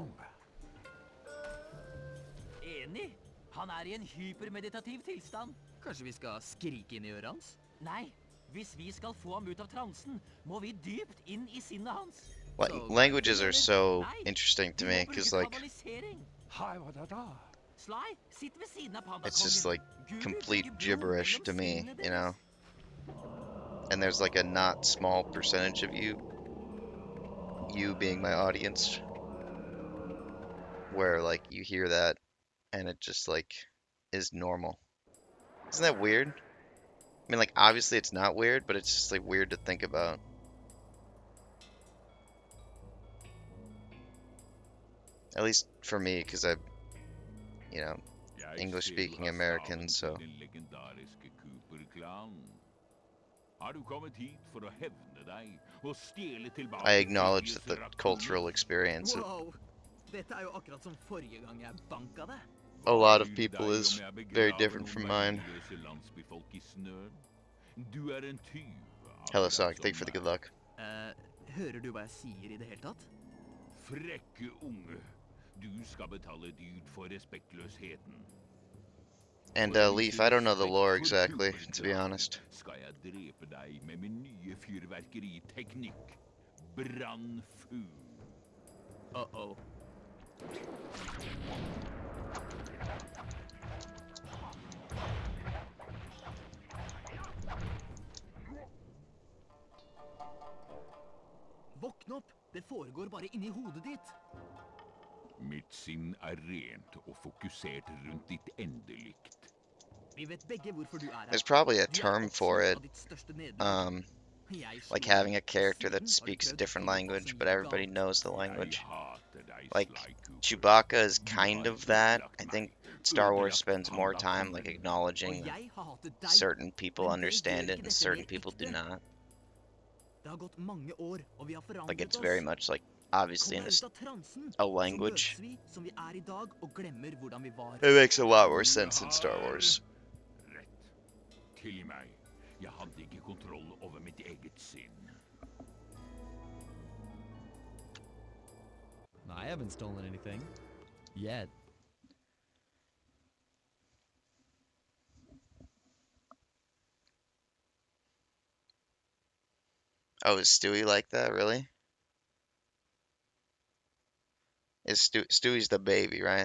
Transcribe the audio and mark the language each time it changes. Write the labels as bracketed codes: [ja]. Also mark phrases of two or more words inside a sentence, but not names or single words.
[no] Enig. Han er i en hypermeditativ tilstand. Kanskje vi skal skrike inn i øret hans? Nei, hvis vi skal få ham ut av transen, må vi dypt inn i sinnet hans. [en] Languages are so interesting to me because like [no] Sly, sitt ved siden av pandakongen. [en] it's just like complete gibberish to me, you know. And there's like a not small percentage of you being my audience, where like you hear that and it just like is normal. Isn't that weird? I mean, like obviously it's not weird, but it's just like weird to think about. At least for me, because I'm, you know, English-speaking American, so. I acknowledge that the cultural experience of [no] Wow, dette er jo akkurat som forrige gang jeg banka det. [en] a lot of people is very different from mine. Hello, Sonic. Thank you for the good luck. [no] Hører du hva jeg sier i det hele tatt? Frekke unge. Du skal betale dyrt for respektløsheten. [en] And Leaf, I don't know the lore exactly, to be honest. [no] Skal jeg drepe deg med min nye fyrverkeriteknikk. Brannfugl. Uh-oh. Våkn opp! Det foregår bare inni hodet ditt. Mitt sinn er rent og fokusert rundt ditt endelikt. Vi vet begge hvorfor du er her. [en] There's probably a term for it, like having a character that speaks a different language, but everybody knows the language. Like, Chewbacca is kind of that. I think Star Wars spends more time, like, acknowledging certain people understand it and certain people do not. Like, it's very much, like, obviously in a language. It makes a lot more sense in Star Wars. [no] Tilgi meg. Jeg hadde ikke kontroll over mitt eget sinn. [en] I haven't stolen anything. Yet. Oh, is Stewie like that, really? Is Stewie's the baby, right?